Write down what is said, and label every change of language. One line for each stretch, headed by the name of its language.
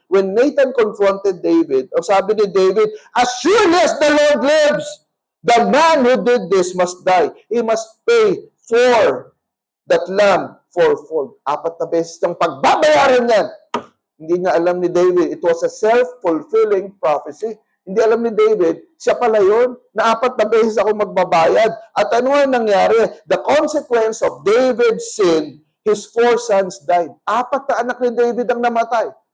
English: When Nathan confronted David,
Filipino: ang sabi ni David,
English: as surely as the Lord lives, the man who did this must die. He must pay for that lamb fourfold.
Filipino: 4 na beses ng pagbabayaran yan. Hindi niya alam ni David,
English: it was a self-fulfilling prophecy.
Filipino: Hindi alam ni David, siya pala yun, na 4 na beses ako magbabayad. At ano ang nangyari?
English: The consequence of David's sin, his 4 sons died.
Filipino: 4 na anak ni David ang namatay.